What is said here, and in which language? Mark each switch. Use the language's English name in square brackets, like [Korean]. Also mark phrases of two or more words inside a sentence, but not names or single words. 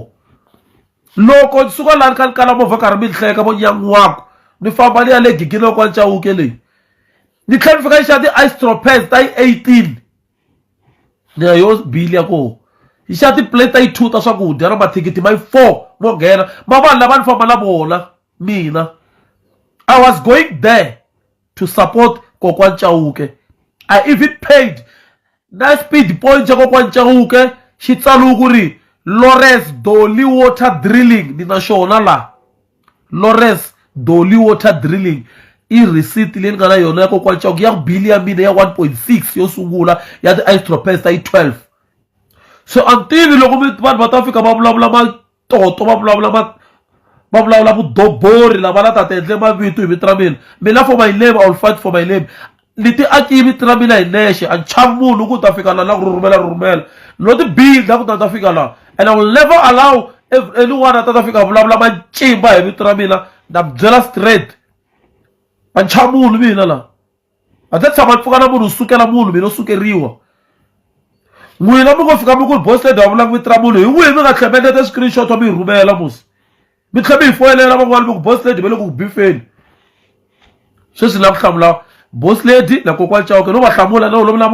[Tsonga] Loko ni suka laha ni kha ni kala movha karhi mi hleka vo nyangiwako ni famba ni ya le gigini ya kokwana Chauke leyi ni tlhela ni fika ni xava ti-ice tropes ta yi 18 ni ya yo bill ya koho hi xava ti-plate ta yi 2 ta swakudya na mathikithi ma yi 4 mo nghena ma vanhu lava ni famba na vona mina. [English] I was going there to support kokwana Chauke. I even paid [Tsonga] na [English] speed point [Tsonga] ya kokwana Chauke xi tsaliwe ku ri Lawrence Dolly Water Drilling, ni na xona la Lawrence Dolly Water Drilling i receipt leyi ni nga na yona ya kokwana Chauke ya bill ya mina ya 1.6 yo sungula ya ti-ice tropes ta yi 12. So until loko vanhu va ta fika va vulavula matoto va vulavula va vulavula vudobori lava la ta endle mavito hi vito ra mina [English] for my name I will fight for my name [Tsonga] ni ti aki vito ra mina hi nexe a chavi munhu ku ta fika la ku rhumela no ti builda ku ta fika la [English] and I will never allow anyone [Tsonga] a ta fika vulavula mancimba hi vito ra mina na byela straight a chavi munhu mina la a ta tshama pfuka na munhu sukela munhu mina sukeriwa n'wina mi ngo fika mi ku [English] boss lady [Tsonga] wa vula vito ra munhu hi n'wina mi nga tlhemelete screenshot wa mi rhumela musi mi tlhe mi hi foyinela van'wana mi ku [English] boss lady [Tsonga] va le ku bifeni sweswi la ku hlamula [English] boss lady [Tsonga] na kokwana Chauke no va hlamula no lovula